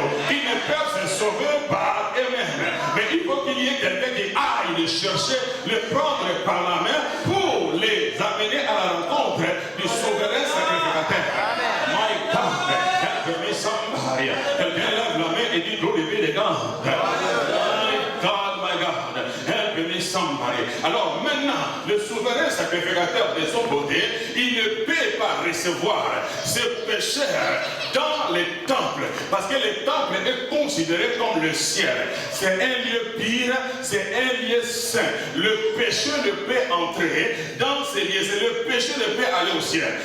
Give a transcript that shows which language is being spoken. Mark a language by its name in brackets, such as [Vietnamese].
[French] Ils ne peuvent se sauver par eux-mêmes. Mais il faut qu'il y ait quelqu'un qui aille les chercher, les prendre par la main pour les amener à la rencontre du souverain sacrificateur. [English] My God, help me somebody. [French] Quelqu'un lève la main et dit glory [English] be to God. My God, my God, help me somebody. [French] Alors maintenant, le souverain sacrificateur de son côté, il ne peut pas recevoir ce pécheur dans les temples, parce que le temple est considéré comme le ciel. C'est un lieu pire, c'est un lieu saint. Le péché ne peut entrer dans ces lieux, le péché ne peut aller au ciel.